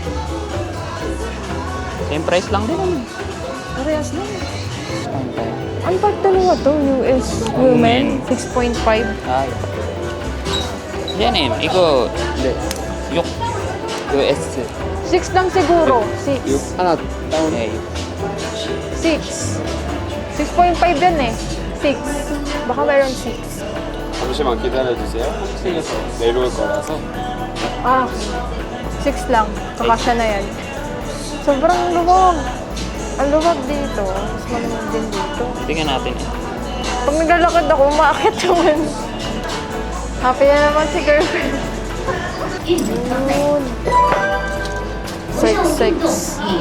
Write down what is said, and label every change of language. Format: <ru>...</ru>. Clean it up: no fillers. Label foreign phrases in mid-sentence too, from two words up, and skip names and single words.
<tl>Same price lang din naman. Parehas lang. Ayun tayo. Ang pagdalawa to, US Women, 6.5. Ay. Yan eh. Iko. Yuk. US. 6 lang siguro. 6.</tl> <ko>하나 다운.</ko> <tl>Eh. 6. 6.5 yan eh. 6. Baka mayroon 6.</tl> <ko>잠시만 기다려주세요. 내려올 거라서.</ko> <tl>Ah, 6 lang. Kakasya na yan. Sobrang luwag. Ang luwag dito. Mas malamig din dito. Tingnan natin eh. Pag naglalakad ako, umaakit naman. Happy na naman si girlfriend. Yun. 6.</tl>